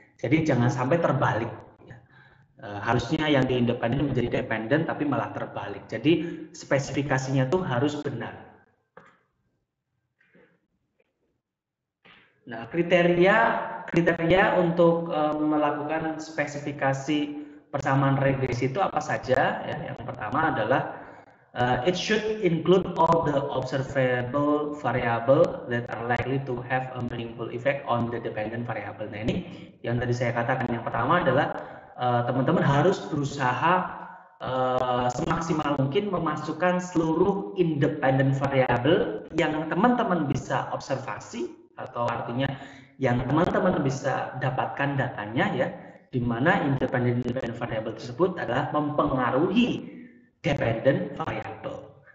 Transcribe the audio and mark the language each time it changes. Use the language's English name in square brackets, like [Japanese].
[Indonesian] Jadi jangan sampai terbalik ya. Harusnya yang di independen menjadi dependen tapi malah terbalik. Jadi spesifikasinya tuh harus benar. Nah, kriteria untuk melakukan spesifikasi persamaan regresi itu apa saja ya? Yang pertama adalah [English] it should include all the observable variable that are likely to have a meaningful effect on the dependent variable. [Indonesian] Nah ini yang tadi saya katakan, yang pertama adalah teman-teman harus berusaha semaksimal mungkin memasukkan seluruh independent variable yang teman-teman bisa observasi, atau artinya yang teman-teman bisa dapatkan datanya ya, di mana independent variable tersebut adalah mempengaruhi dependent variable.